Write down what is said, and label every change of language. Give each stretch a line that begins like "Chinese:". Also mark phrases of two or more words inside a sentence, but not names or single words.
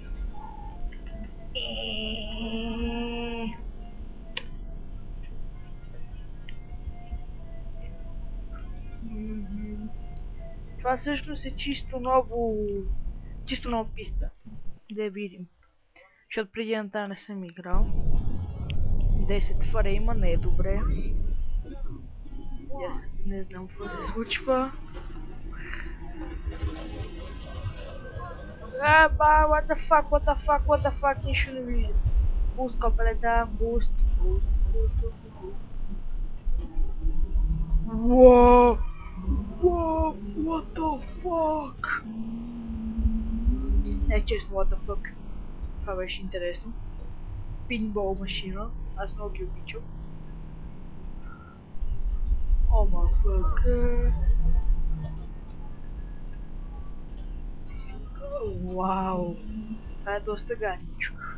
Bulgarian: Това всъщност е чисто нова писта. Да я видим. Защото преди на тази не съм играл. 10 фрейма не е добре. Не знам какво се случва.
English: What the fuck,
Bulgarian: нищо не виждам. Буст, копелета, буст.
English: Wow, what the fuck?
Bulgarian: Не, честно,
English: what the fuck.
Bulgarian: Това беше интересно. Пинбол машина, аз много ги обичам. О, motherfucker. Вау, това е доста гадничко.